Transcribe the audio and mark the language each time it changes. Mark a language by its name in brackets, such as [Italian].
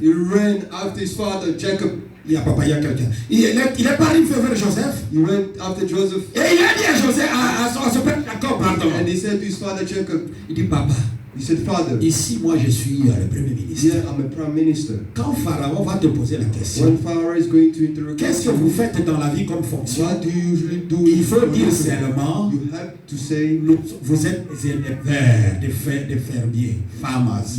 [English] He ran after his father Jacob. [French] Il y a quelqu'un. Il est pas arrivé vers Joseph. [English] He ran after Joseph. [French] Et il a dit à Joseph, à son père Jacob, pardon. [English] And he said to his father Jacob. [French] Il dit, papa. [English] He said, Father. [French] Ici, moi, je suis le premier ministre. [English] Here, I'm a prime minister. [French] Quand Pharaon va te poser la question, [English] when Pharaoh is going to interrogate, [French] qu'est-ce que vous faites dans la vie comme fonction? [English] What do you usually do? [French] Il faut dire seulement, [English] you have to say, [French] vous êtes des fermiers, farmers.